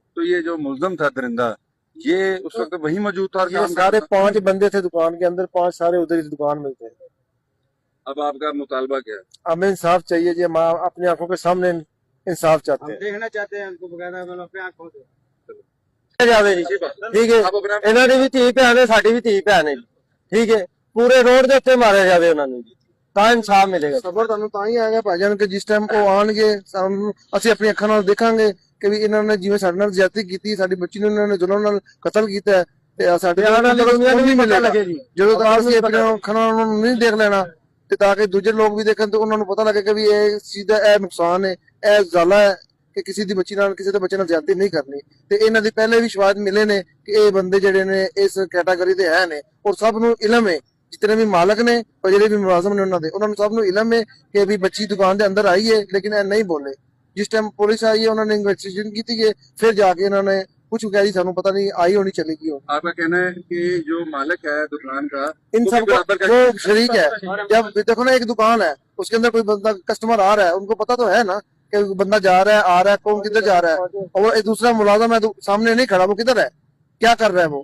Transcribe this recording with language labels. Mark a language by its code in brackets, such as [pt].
[hi] तो ये जो मुल्जम था दरिंदा, ये उस वक्त वही मौजूद था और ये काम कर सारे रहा था? 5 बंदे थे दुकान के अंदर, 5 सारे उधर ही दुकान में थे। अब आपका मुतालबा क्या है? हमें इंसाफ चाहिए जी। हम अपनी आंखों के सामने इंसाफ चाहते हैं, देखना चाहते हैं उनको बकायदा अपनी आंखों से। [pa] जावे जी। ठीक है, ਇਹਨਾਂ ਦੀ ਵੀ ਧੀ ਭੈਣ ਹੈ, ਸਾਡੀ ਵੀ ਧੀ ਭੈਣ ਹੈ ਜੀ। ਠੀਕ ਹੈ, ਪੂਰੇ ਰੋਡ ਦੇ ਉੱਤੇ ਮਾਰਿਆ ਜਾਵੇ ਉਹਨਾਂ ਨੂੰ ਜੀ, ਤਾਂ ਇਨਸਾਫ ਮਿਲੇਗਾ। ਸਬਰ ਤੁਹਾਨੂੰ ਤਾਂ ਹੀ ਆਏਗਾ ਭਾਈਜਾਨ ਕਿ ਜਿਸ ਟਾਈਮ ਉਹ ਆਣਗੇ ਸਾਨੂੰ ਅਸੀਂ ਆਪਣੀ ਅੱਖਾਂ ਨਾਲ ਦੇਖਾਂਗੇ ਕਿ ਵੀ ਇਹਨਾਂ ਨੇ ਜਿਵੇਂ ਸਾਡੇ ਨਾਲ ਜ਼ਿਆਦਤੀ ਕੀਤੀ, ਸਾਡੀ ਬੱਚੀ ਨੂੰ ਇਹਨਾਂ ਨੇ ਜ਼ੁਲਮ ਨਾਲ ਕਤਲ ਕੀਤਾ ਤੇ ਸਾਡੇ ਨਹੀਂ ਮਿਲੇਗਾ। ਜਦੋਂ ਤੱਕ ਅਸੀਂ ਆਪਣੀ ਅੱਖਾਂ ਨਾਲ ਉਹਨਾਂ ਨੂੰ ਨਹੀਂ ਦੇਖ ਲੈਣਾ ਤੇ ਤਾਂ ਕਿ ਦੂਜੇ ਲੋਕ ਵੀ ਦੇਖਣ ਤੇ ਉਹਨਾਂ ਨੂੰ ਪਤਾ ਲੱਗੇ ਕਿ ਵੀ ਇਹ ਚੀਜ਼ ਦਾ ਇਹ ਨੁਕਸਾਨ ਹੈ, ਇਹ ਜ਼ਾਲਾ ਹੈ ਕਿ ਕਿਸੇ ਦੀ ਬੱਚੀ ਨਾਲ, ਕਿਸੇ ਦੇ ਬੱਚੇ ਨਾਲ ਜ਼ਿਆਦਤੀ ਨਹੀਂ ਕਰਨੀ। ਤੇ ਇਹਨਾਂ ਦੇ ਪਹਿਲੇ ਵੀ ਸ਼ਵਾਹਦ ਮਿਲੇ ਨੇ ਕਿ ਇਹ ਬੰਦੇ ਜਿਹੜੇ ਨੇ ਇਸ ਕੈਟਾਗਰੀ ਦੇ ਹੈ ਨੇ, ਔਰ ਸਭ ਨੂੰ ਇਲਮ ਹੈ, ਜਿਤਨੇ ਵੀ ਮਾਲਕ ਨੇ ਔਰ ਜਿਹੜੇ ਵੀ ਮੁਲਾਜ਼ਮ ਨੇ ਉਹਨਾਂ ਨੂੰ ਸਭ ਨੂੰ ਇਲਮ ਹੈ ਕਿ ਵੀ ਬੱਚੀ ਦੁਕਾਨ ਦੇ ਅੰਦਰ ਆਈ ਹੈ, ਲੇਕਿਨ ਇਹ ਨਹੀਂ ਬੋਲੇ। [hi] जिस टाइम पुलिस आई है उन्होंने इन्वेस्टिगेशन की थी, फिर जाके इन्होंने कुछ कह दी [pa] सानू पता नहीं आई होनी चली गई हो। [hi] आपका कहना है कि जो मालिक है दुकान का, इन सब जो शरीक है, जब देखो ना एक दुकान है उसके अंदर कोई बंदा कस्टमर आ रहा है, उनको पता तो है ना कि बंदा जा रहा है, आ रहा है, कौन किधर जा रहा है, और वो एक दूसरा मुलाजिम है सामने नहीं खड़ा, वो किधर है, क्या कर रहा है।